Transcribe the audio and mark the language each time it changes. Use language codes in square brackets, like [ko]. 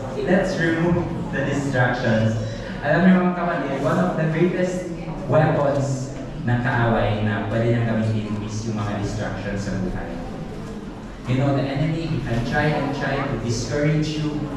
[en] Let's remove the distractions. [tl] Alam niyo mga kapatid, [en] one of the greatest weapons [tl] ng kaaway na pwede niyang gamitin is yung mga distractions sa buhay. [en] You know, the enemy, he can try to discourage you.